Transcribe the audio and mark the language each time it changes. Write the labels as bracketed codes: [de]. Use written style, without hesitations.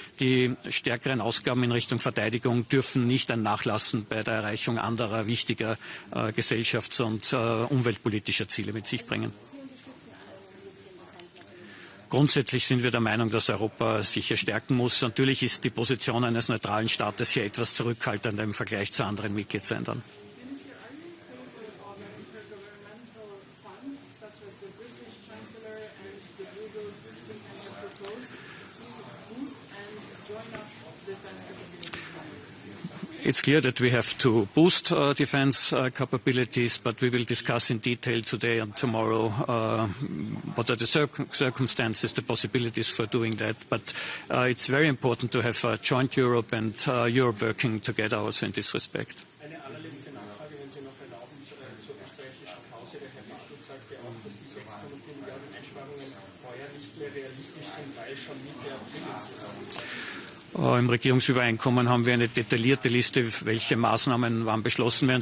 [de] Die stärkeren Ausgaben in Richtung Verteidigung dürfen nicht ein Nachlassen bei der Erreichung anderer wichtiger gesellschafts- und umweltpolitischer Ziele mit sich bringen. Grundsätzlich sind wir der Meinung, dass Europa sich hier stärken muss. Natürlich ist die Position eines neutralen Staates hier etwas zurückhaltender im Vergleich zu anderen Mitgliedsländern. [en] Minister, are you in favor of an intergovernmental fund, such as the British It's clear that we have to boost defense capabilities, but we will discuss in detail today and tomorrow what are the circumstances, the possibilities for doing that. But it's very important to have a joint Europe and Europe working together also in this respect. [de] Eine allerletzte Nachfrage, wenn Sie noch erlauben, zur österreichischen Pause. Der Herr Bischel sagte auch, dass die 6,4 Milliarden Einsparungen heuer nicht mehr realistisch sind, weil schon Mitte April zusammen. Im Regierungsübereinkommen haben wir eine detaillierte Liste, welche Maßnahmen wann beschlossen werden.